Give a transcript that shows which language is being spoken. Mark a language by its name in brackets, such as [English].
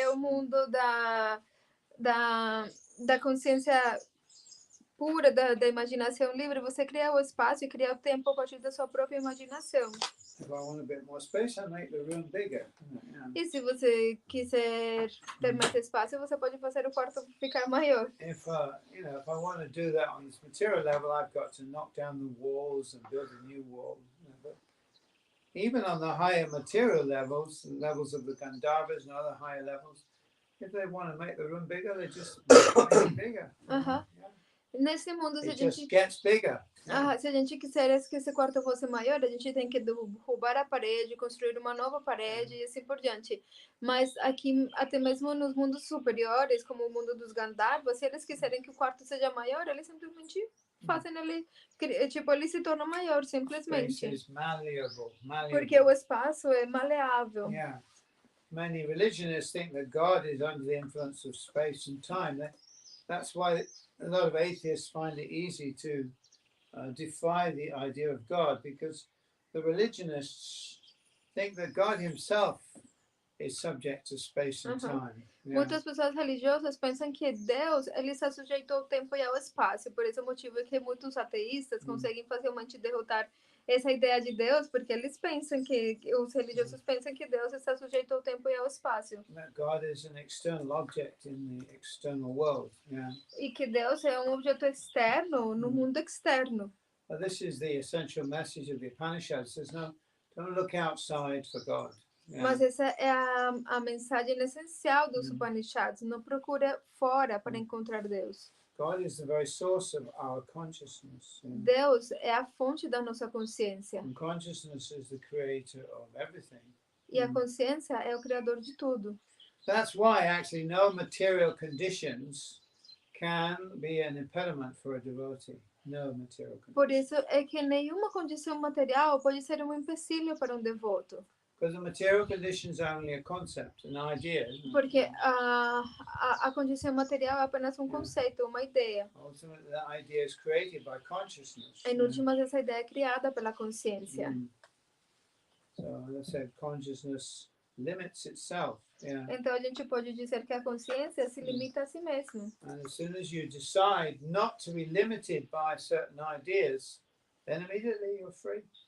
[Portuguese] É o mundo da consciência pura, da imaginação livre. Você cria o espaço e cria o tempo a partir da sua própria imaginação. [English] If I want a bit more space, I make the room bigger. Yeah. [Portuguese] E se você quiser ter mais espaço, você pode fazer o quarto ficar maior. [English] If if I want to do that on this material level, I've got to knock down the walls and build a new wall. But even on the higher material levels, the levels of the Gandharvas and other higher levels, if they want to make the room bigger, they just make it bigger. [Portuguese] Yeah. Nesse mundo, [English] it just gets bigger. [Portuguese] Se a gente quisesse que esse quarto fosse maior, a gente tem que derrubar a parede, construir uma nova parede e assim por diante. Mas aqui, até mesmo nos mundos superiores, como o mundo dos Gandharvas, se eles quiserem que o quarto seja maior, eles simplesmente fazem ele, tipo, ele se torna maior, simplesmente. Porque o espaço é maleável. [English] Yeah. Many religionists think that God is under the influence of space and time. That's why a lot of atheists find it easy to defy the idea of God, because the religionists think that God himself is subject to space and time. Yeah. [Portuguese] Muitas pessoas religiosas pensam que Deus ele está sujeito ao tempo e ao espaço. Por esse motivo é que muitos ateístas conseguem facilmente derrotar essa ideia de Deus, porque eles pensam que os religiosos pensam que Deus está sujeito ao tempo e ao espaço. [English] That God is an external object in the external world. Yeah. [Portuguese] E que Deus é um objeto externo no mundo externo. [English] Well, this is the essential message of the Upanishads. Says no, don't look outside for God. Yeah. [Portuguese] Mas essa é a mensagem essencial dos Upanishads. Não procura fora para encontrar Deus. [English] God is the very source of our consciousness. Yeah. [Portuguese] Deus é a fonte da nossa consciência. [English] And consciousness is the creator of everything. [Portuguese] E a consciência é o criador de tudo. [English] That's why actually no material conditions can be an impediment for a devotee. No material conditions. [Portuguese] Por isso é que nenhuma condição material pode ser um empecilho para um devoto. [English] Because the material conditions are only a concept, an idea. [Portuguese] Porque a condição material é apenas um conceito, uma ideia. [English] Ultimately, that idea is created by consciousness. [Portuguese] Em últimas, essa ideia é criada pela consciência. [English] So, as I said, consciousness limits itself. Yeah. [Portuguese] Então, a gente pode dizer que a consciência se limita a si mesma. [English] And as soon as you decide not to be limited by certain ideas, then immediately you're free.